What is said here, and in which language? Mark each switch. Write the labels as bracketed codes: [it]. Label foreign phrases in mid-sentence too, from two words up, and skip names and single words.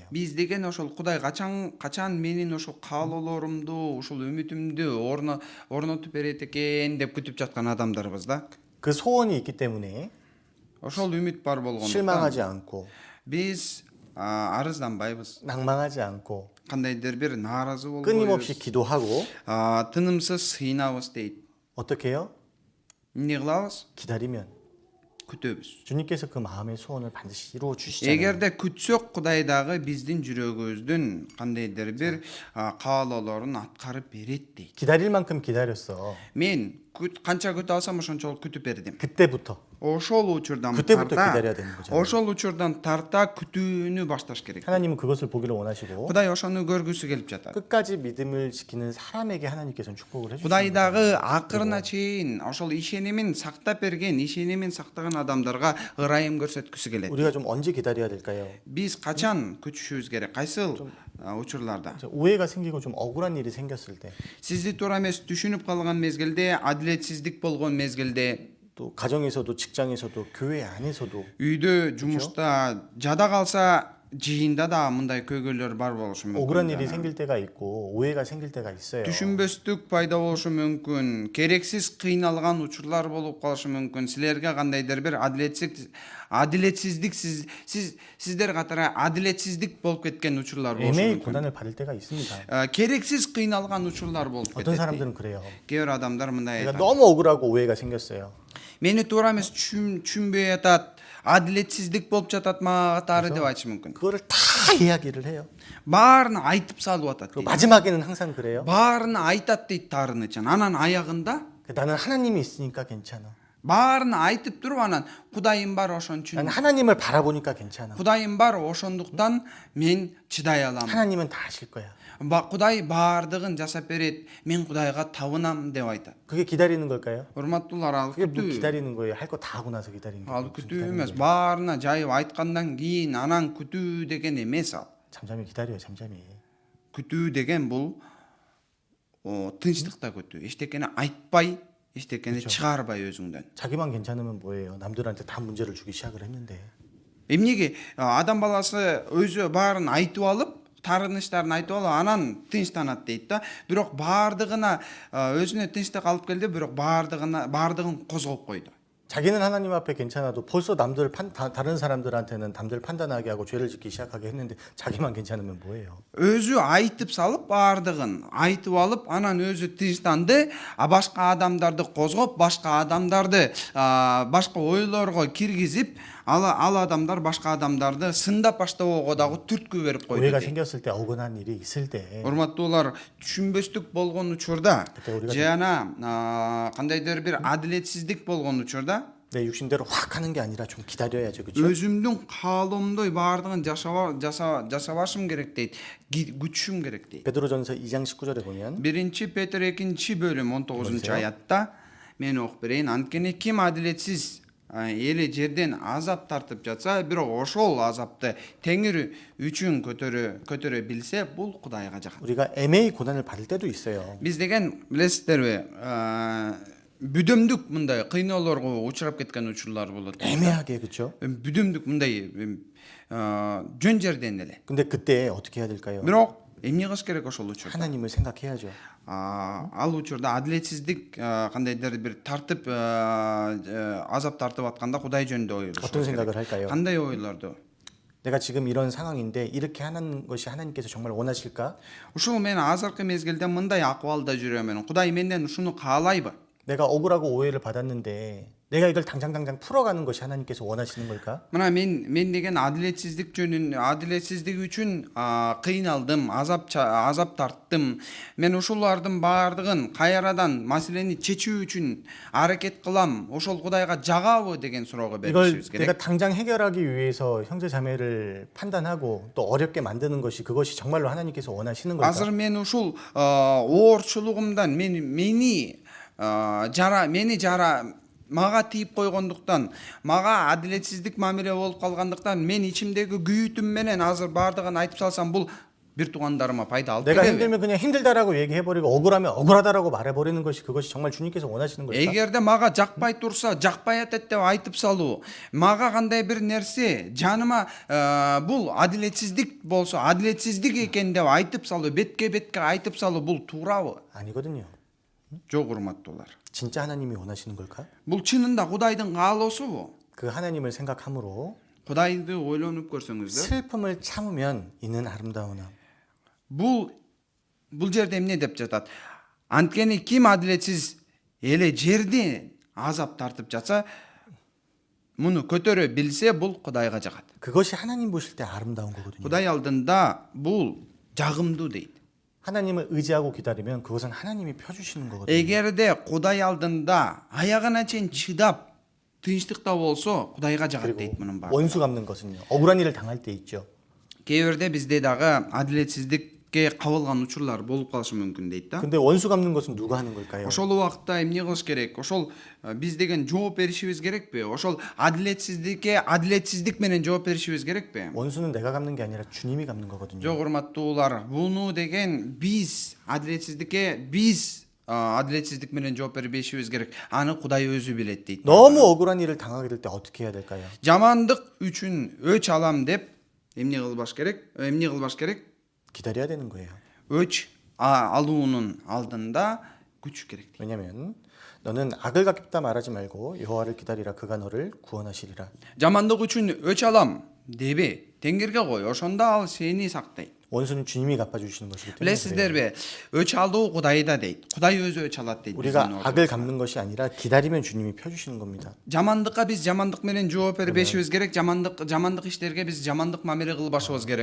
[ky] Биз деген ошол Кудай качан менин ошол каалоолорумду, ошол үмүтүмдү орнотуп берет экен деп күтүп жаткан адамдарбыз да. [ko] 그 소원이 있기 때문에 [ky] Ошол үмүт бар болгондуктан [ko] 실망하지 않고 [ky] биз арызданбайбыз. [ko] 낭망하지 않고 [ky] Кандайдыр бир нааразы [ko] 끊임없이 [ky] болбойбуз. [ko] 기도하고 [ky] Тынымсыз сыйнабыз дейт. [ko] 어떻게 해요? [ky] Эмне кылабыз? [ko] 기다리면 [ky] Күтөбүз. [ko] 주님께서 그 마음의 소원을 반드시 이루어 주시잖아요. [ky] Эгерде күтсөк Кудай дагы биздин жүрөгүбүздүн кандайдыр бир каалоолорун аткарып берет дейт. [ko] 기다릴 만큼 기다렸어. [ky] Мен канча күтө алсам ошончолук күтүп бердим. [ko] 그때부터 [ky] Ошол учурдан [ko] 그때부터 [ky] тарта [ko] 기다려야 되는 거잖아요. [ky] ошол учурдан тарта күтүүнү башташ керек. [ko] 하나님은 그것을 보기를 원하시고 [ky] Кудай ошону көргүсү келип жатат. [ko] 끝까지 믿음을 지키는 사람에게 하나님께서는 축복을 [ky] Кудай [ko] 해주시는 [ky] дагы акырына чейин ошол ишенимин сактап берген, ишенимин сактаган адамдарга ырайым көрсөткүсү келет. [ko] 우리가 좀 언제 기다려야 될까요? [ky] Биз качан күтүшүбүз керек? Кайсыл учурларда? [ko] 오해가 생기고 좀 억울한 일이 생겼을 때, [ky] Сизди туура эмес түшүнүп калган мезгилде, адилетсиздик болгон мезгилде, [ko] 또 가정에서도 직장에서도 교회 안에서도 [ky] үйдө, жумушта жада калса, жыйында да мындай көйгөйлөр бар болушу [ko] 억울한 [ky] мүмкүн. [ko] 일이 생길 때가 있고 오해가 생길 때가 있어요. [ky] Түшүнбөстүк пайда болушу мүмкүн. Керексиз кыйналган учурлар болуп калышы мүмкүн. Силерге кандайдыр бир адилетсиздик сиздер катары адилетсиздик болуп кеткен учурлар болушу [ko] 애매히 [ky] мүмкүн. [ko] 고난을 받을 때가 있습니다. [ky] Керексиз кыйналган учурлар болуп [ko] 어떤 [ky] кетет. [ko] 사람들은 그래요. [ky] Кээ бир адамдар мындай [ko] 내가 [ky] айтат. [ko] 너무 억울하고 오해가 생겼어요. [ky] Мени туура эмес түшүнбөй атат. Адилетсиздик болуп жатат мага катары деп айтышы мүмкүн. [ko] 그거를 다 이야기를 해요. [ky] Баарын айтып салып атат. [ko] 그리고 마지막에는 항상 그래요. [ky] Баарын айтат дейт таарынычан. Анан аягында [ko] 나는 하나님이 있으니까 괜찮아. [ky] баарын айтып туруп анан Кудайым бар ошон үчүн. [ko] 나는 하나님을 바라보니까 괜찮아. [ky] Кудайым бар ошондуктан мен чыдай алам. [ko] 하나님은 다 아실 거야. [ky] Кудай баардыгын жасап берет. Мен Кудайга табынам деп айтат. [ko] 그게 기다리는 걸까요? [ky] Урматтуулар, ал [ko] 그게 뭐 [ky] күтүү. [ko] 기다리는 거예요. 할 거 다 하고 나서 기다리는 거. [ky] Ал күтүү эмес. Баарына жайып айткандан кийин анан күтүү деген эмес ал. [ko] 잠잠히 기다려요. 잠잠히. [ky] Күтүү деген бул тынчтыкта күтүү. Эчтекени айтпай, эчтекени чыгарбай өзүңдөн. [ko] 자기만 괜찮으면 뭐예요? 남들한테 다 문제를 주기 시작을 했는데. [ky] Эмнеге адам баласы өзү баарын айтып алып, тарыныштарын айтып алып, анан тынчтанат дейт да. Бирок баардыгына өзүнө тынчтык алып келди, бирок баардыгын козгоп койду. [ko] 자기는 하나님 앞에 괜찮아도 벌써 다른 사람들한테는 남들 판단하게 하고 죄를 짓기 시작하게 했는데 자기만 괜찮으면 뭐예요? [ky] Өзү айтып салып баардыгын, айтып алып, анан өзү тынчтанды, башка адамдарды козгоп, башка адамдарды башка ойлорго киргизип, ал адамдар башка адамдарды сындап баштоого дагы түрткү берип койду. [ko] 오해가 생겼을 때 억울한 일이 있을 때 [ky] Урматтуулар, түшүнбөстүк болгон учурда, [ko] 우리가 [ky] жана кандайдыр бир адилетсиздик болгон учурда [ko] 내 육신대로 확 하는 게 아니라 좀 기다려야죠. 그렇죠? [ky] өзүмдүн каалоомдой баардыгын жасабашым керек дейт. Күтүшүм керек дейт. [ko] 베드로전서 2장 19절에 보면 [ky] 1 Петр 2-бөлүм 19-аятта мен окуп берейин. Анткени ким адилетсиз эли жерден азап тартып жатса, бирок ошол азапты Теңир үчүн көтөрө билсе, бул Кудайга жагат. [ko] 우리가 애매히 고난을 받을 때도 있어요. [ky] Биз деген билесиздерби, бүдөмдүк мындай кыйноолорго учурап кеткен учурлар болот. [ko] 애매하게 그렇죠? [ky] Бүдөмдүк мындай жөн жерден эле. [ko] 근데 그때 어떻게 해야 될까요? [ky] Бирок эмне кылыш керек ошол учурда? [ko] 하나님을 생각해야죠. [ky] Ал учурда адилетсиздик кандайдыр бир тартып азап тартып атканда Кудай жөнүндө ойлош. [ko] 어떤 생각을 할까요? [ky] Кандай ойлорду? [ko] 내가 지금 이런 상황인데 이렇게 하는 것이 하나님께서 정말 원하실까? [ky] Ушул мен азыркы мезгилде мындай акыбалда жүрөмүн. Кудай менден ушуну каалайбы? [ko] 내가 억울하고 오해를 받았는데 내가 이걸 당장 풀어가는 것이 하나님께서 원하시는 걸까? [ky] Мына мен деген адилетсиздик үчүн кыйналдым, азап тарттым. Мен ушулардын баардыгын кайрадан маселени чечүү үчүн аракет кылам. Ошол Кудайга жагабы деген суроого [ko] 이걸 [ky] беришибиз [ko] 내가 [ky] керек. [ko] 당장 해결하기 위해서 형제 자매를 판단하고 또 어렵게 만드는 것이 그것이 정말로 하나님께서 원하시는 걸까? [ky] Азыр мен ушул оорчулугумдан мени мага тийип койгондуктан, мага адилетсиздик мамиле болуп калгандыктан, мен ичимдеги күйүтүм менен азыр баардыгын айтып салсам, бул бир туугандарыма пайда алып [ko] 내가 [ky] келеби? [ko] 힘들면 그냥 힘들다라고 얘기해버리고 억울하면 억울하다라고 말해버리는 것이 그것이 정말 주님께서 원하시는 걸까? [ky] эгерде мага жакпай турса жакпай атат деп айтып салуу, мага кандай бир нерсе жаныма бул адилетсиздик болсо адилетсиздик экен деп айтып салуу, бетке бетке айтып салуу бул туурабы? [ko] 아니거든요. [ky] Жок, урматтуулар. [ko] 진짜 하나님이 원하시는 걸까? [ky] Бул чынында Кудайдын каалоосубу? [ko] 그 하나님을 생각함으로 [ky] Кудайды ойлонуп көрсөңүздөр. [ko] 슬픔을 참으면 이는 아름다우나. [ky] Бул жерде эмне деп жатат? Анткени ким адилетсиз эле жерди азап тартып жатса, муну көтөрө билсе бул Кудайга жагат. [ko] 그것이 하나님 보실 때 아름다운 거거든요. [ky] Кудай алдында бул жагымдуу дейт. [ko] 하나님을 의지하고 기다리면 그것은 하나님이 펴주시는 거거든요. [ky] эгерде Кудай алдында аягына чейин чыдап тынчтыкта болсо Кудайга жагат [ko] 그리고 [ky] дейт мунун баары. [ko] 원수 갚는 것은요. 억울한 일을 당할 때 있죠. [ky] Кээ бирде бизде дагы адилетсиздикке кабылган учурлар болуп калышы мүмкүн дейт да. [ko] 근데 원수 갚는 것은 누가 하는 걸까요? [ky] Ошол убакта эмне кылыш керек? Ошол биз деген жооп беришибиз керекпи? Ошол адилетсиздикке адилетсиздик менен жооп беришибиз керекпи? [ko] 원수는 내가 갚는 게 아니라 주님이 갚는 거거든요. [ky] Жок, урматтуулар, буну деген биз адилетсиздикке адилетсиздик менен жооп бербешибиз керек. Аны Кудай өзү билет дейт. [ko] 너무 억울한 일을 당하게 될 때 어떻게 해야 될까요? [ky] Жамандык үчүн өч алам деп эмне кылбаш керек? Эмне кылбаш керек? [ko] 기다려야 되는 거예요. [ky] өч алуунун алдында күч керек. [ko] 왜냐하면 너는 악을 갚다 말하지 말고 여호와를 기다리라 그가 너를 구원하시리라. [ky] Жамандык үчүн өч алам дебе, теңгерге кой, ошондо ал сени сактайт. [ko] 원수는 주님이 갚아주시는 것이기 때문에 그래요. [ky] билесиздерби? өч алуу Кудайда дейт. Кудай өзү өч алат дейт. [ko] 우리가 악을 갚는 것이 아니라 기다리면 주님이 펴주시는 겁니다. [ky] Жамандыкка биз жамандык менен жооп бербешибиз керек. Жамандык иштерге биз жамандык мамиле кылбашыбыз керек.